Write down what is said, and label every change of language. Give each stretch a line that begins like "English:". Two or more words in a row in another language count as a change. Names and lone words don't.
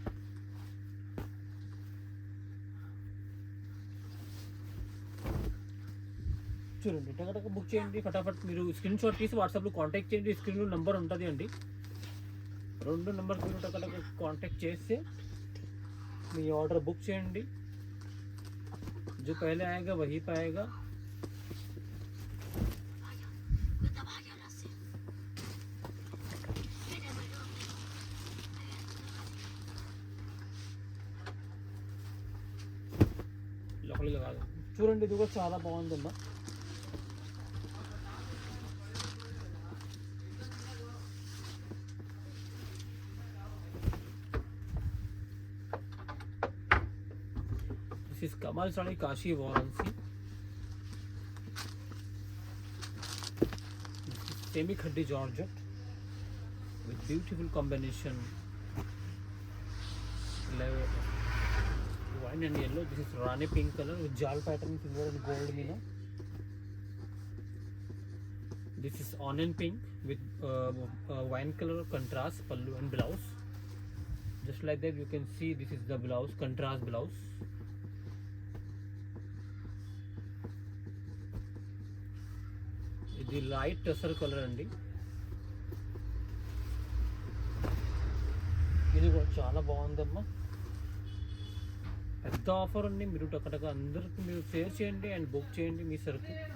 Telugu: చూడండి టక బుక్ చేయండి ఫటాఫట్. మీరు
English: screen shot
Telugu: తీసి వాట్సాప్లో కాంటాక్ట్ చేయండి, స్క్రీన్లో నెంబర్ ఉంటుంది అండి. 2 నెంబర్ మీరు టక కాంటాక్ట్ చేస్తే మీ ఆర్డర్ బుక్ చేయండి.
Hindi: जो पहले आएगा वही पाएगा.
Telugu: లోపలికి కాదు. చూడండి ఇది కూడా చాలా బాగుందమ్మా.
English: This is Kamal Sari Kashi Varanasi. Semi khaddi Georgette with beautiful combination wine and yellow. This is Rani pink color with jal pattern, silver and gold mina. This is onion pink with wine color contrast pallu and blouse. Just like that you can see this is the blouse, contrast blouse.
Telugu: ఇది లైట్ టెసర్ కలర్ అండి. ఇది కూడా చాలా బాగుందమ్మా. పెద్ద ఆఫర్ అండి, మీరు టకటక అందరికి మీరు షేర్ చేయండి అండ్ బుక్ చేయండి మీ సరుకు.